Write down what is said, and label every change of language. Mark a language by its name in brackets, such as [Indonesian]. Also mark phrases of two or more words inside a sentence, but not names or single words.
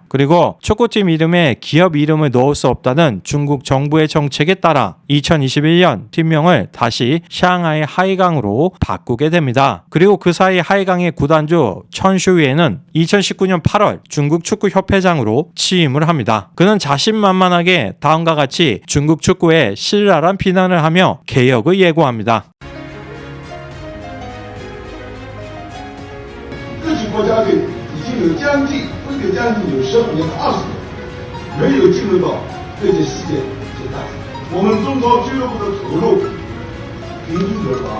[Korean] 그리고 축구팀 이름에 기업 이름을 넣을 수 없다는 중국 정부의 정책에 따라 2021년 팀명을 다시 샹하이 하이강으로 바꾸게 됩니다. 그리고 그 사이 하이강의 구단주 천슈위에는 2019년 8월 중국 축구협회장으로 취임을 합니다. 그는 자신의 자신만만하게 다음과 같이 중국 축구에 신랄한 비난을 하며 개혁을 예고합니다. [Chinese] 自己国家队已经有将近分别将近有15年、20年没有进入到这届世界大赛。我们中超俱乐部的投入平均多少？